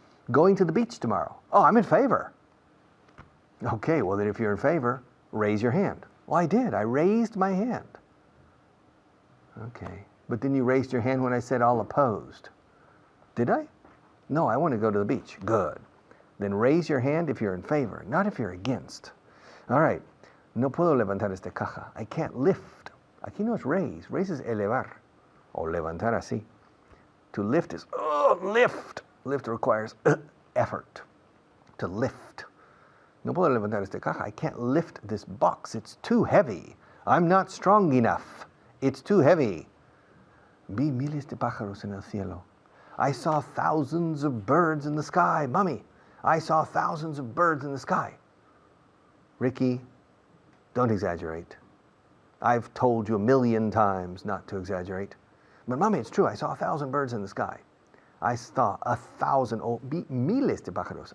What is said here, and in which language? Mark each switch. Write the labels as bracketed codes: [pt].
[en] Going to the beach tomorrow. Oh, I'm in favor. Okay, well then if you're in favor, raise your hand. Well, I did. I raised my hand. Okay, but then you raised your hand when I said all opposed. Did I? No, I want to go to the beach. Good. Then raise your hand if you're in favor, not if you're against. All right. [es] No puedo levantar esta caja. [en] I can't lift. [es] Aquí no es raise. Raise is elevar. O levantar así. [en] To lift is, lift. Lift requires effort. To lift. [es] No puedo levantar esta caja. [en] I can't lift this box. It's too heavy. I'm not strong enough. It's too heavy. [es] Vi miles de pájaros en el cielo. [en] I saw thousands of birds in the sky. Mommy, I saw thousands of birds in the sky. Ricky, don't exaggerate. I've told you a million times not to exaggerate. But Mommy, it's true. I saw 1,000 birds in the sky. I saw 1,000, [es] miles de pájaros.